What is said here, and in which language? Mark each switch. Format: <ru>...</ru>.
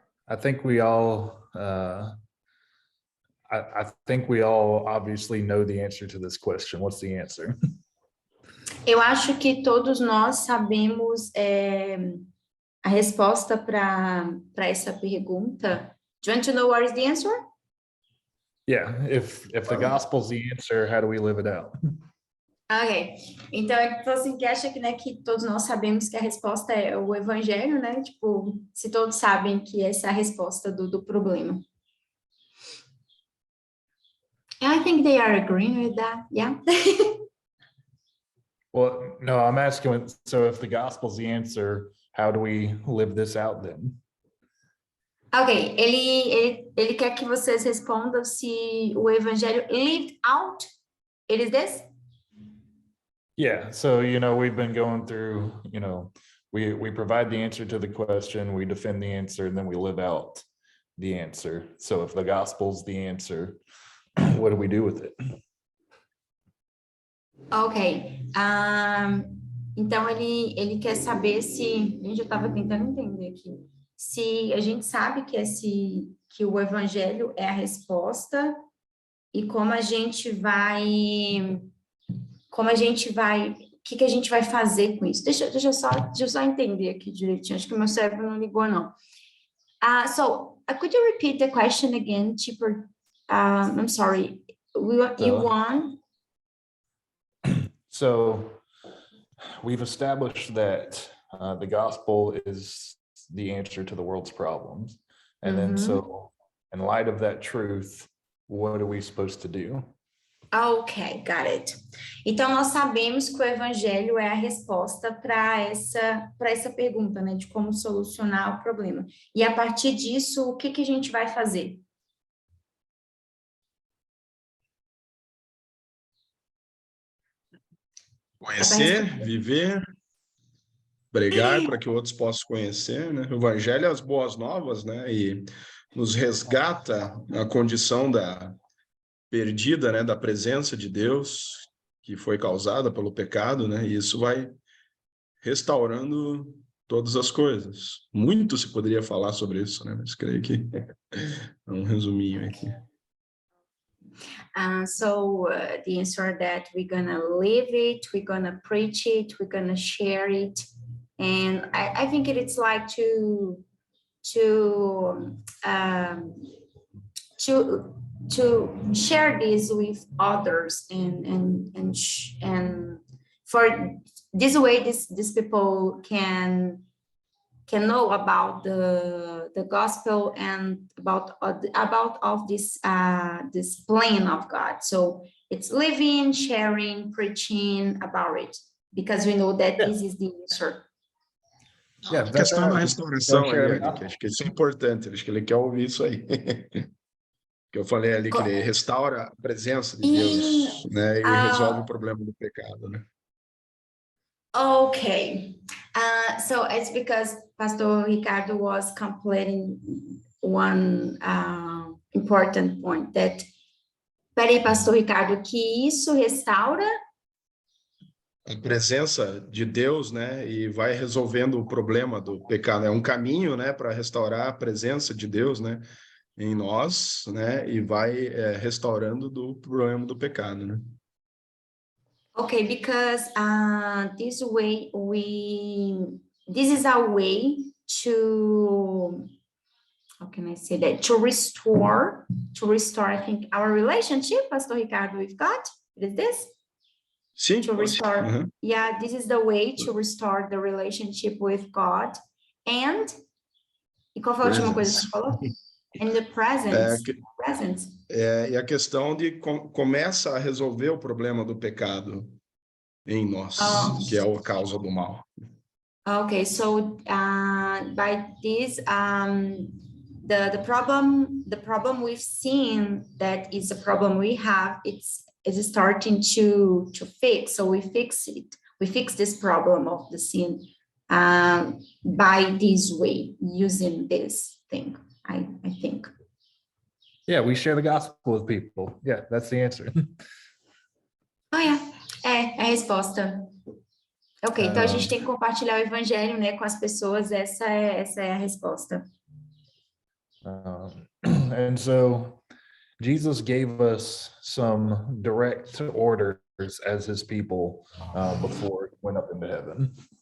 <en>I think we all I think we all obviously know the answer to this question. What's the answer?</en> <pt>Eu acho que todos nós sabemos a resposta para essa pergunta.</pt> <en>Do you want to know what is the answer? Yeah, if the gospel's the answer, how do we live it out?</en> <pt>Ok, então assim, que acha que, né, que todos nós sabemos que a resposta é o evangelho, né, tipo, se todos sabem que essa é a resposta do problema.</pt> <en>I think they are agreeing with that, yeah. Well, no, I'm asking, so if the gospel's the answer, how do we live this out then?</en> <pt>Ok, ele quer que vocês respondam se o evangelho</pt> <en>lived out, it is this? Yeah, so, we've been going through, we provide the answer to the question, we defend the answer, and then we live out the answer. So if the gospel's the answer, what do we do with it?</en> <pt>Ok, então ele quer saber se, gente, eu estava tentando entender aqui, se a gente sabe que o evangelho é a resposta e como a gente vai, o que a gente vai fazer com isso? Deixa eu só entender aqui direitinho, acho que meu cérebro não ligou, não.</pt> <en>So, could you repeat the question again, Tipper? I'm sorry, you want? So we've established that the gospel is the answer to the world's problems. And then so in light of that truth, what are we supposed to do? Ok, got it.</en> <pt>Então, nós sabemos que o evangelho é a resposta para essa pergunta, né, de como solucionar o problema. E a partir disso, o que a gente vai fazer? Conhecer, viver, pregar para que outros possam conhecer, né? O evangelho é as boas novas, né? E nos resgata a condição da perdida, né? Da presença de Deus que foi causada pelo pecado, né? E isso vai restaurando todas as coisas. Muito se poderia falar sobre isso, né? Mas creio que é um resuminho aqui.</pt> <en>So the answer that we're gonna live it, we're gonna preach it, we're gonna share it, and I think it's like to share this with others and for this way, these people can can know about the gospel and about all this this plan of God. So it's living, sharing, preaching about it, because we know that this is the answer. Yeah,</en> <pt>A questão da restauração</pt> <en>Don't</en> <pt>aí,</pt> <en>share</en> <pt>Eric, acho que isso é importante, acho que ele quer ouvir isso aí. Que eu falei ali que ele restaura a presença de Deus, né, e resolve o problema do pecado, né?</pt> <en>Okay, so it's because Pastor Ricardo was completing one important point that.</en> <pt>Peraí, Pastor Ricardo, que isso restaura? A presença de Deus, né, e vai resolvendo o problema do pecado. É um caminho, né, para restaurar a presença de Deus, né, em nós, né, e vai restaurando do problema do pecado, né?</pt> <en>Okay, because this is our way to, how can I say that, to restore, I think, our relationship, Pastor Ricardo, with God. Is this?</en> <pt>Sim,</pt> <en>To restore, uhum. yeah, this is the way to restore the relationship with God.</en> <pt>And, e qual foi a última coisa que você falou?</pt> <en>And the presence.</en> <pt>E a questão de começa a resolver o problema do pecado em nós, que é a causa do mal.</pt> <en>Okay, so by this, the problem we've seen, that is a problem we have, is starting to fix. So we fix this problem of the sin by this way, using this thing, I think. Yeah, we share the gospel with people. Yeah, that's the answer. Oh, yeah,</en> <pt>é a resposta. Ok, então a gente tem que compartilhar o evangelho, né, com as pessoas, essa é a resposta.</pt> <en>And so Jesus gave us some direct orders as his people before he went up into heaven.</en>